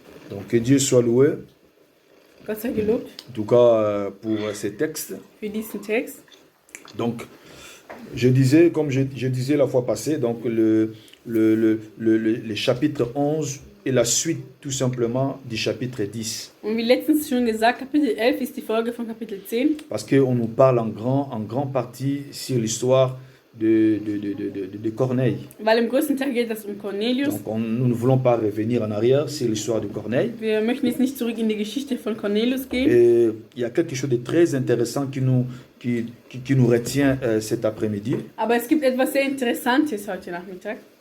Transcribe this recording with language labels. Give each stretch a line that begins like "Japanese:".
French: Donc, que Dieu soit loué,
German: Gott sei gelobt
French: en tout cas pour ces textes.
German: für diesen Text.
French: Donc, je disais, comme je disais la fois passée, donc le chapitre 11 est la suite tout simplement du chapitre 10.
German: Und wie letztens schon gesagt, Kapitel 11 ist die Folge von Kapitel 10.
French: Parce qu'on nous parle en grande partie sur l'histoire de Corneille.
German: Weil im größten Teil geht es um Cornelius.
French: Donc nous ne voulons pas revenir en arrière sur l'histoire de Corneille.
German: Wir möchten jetzt nicht zurück in die Geschichte von Cornelius gehen.
French: Et il y a quelque chose de très intéressant qui nous retient cet après-midi.
German: Aber es gibt etwas sehr Interessantes heute Nachmittag.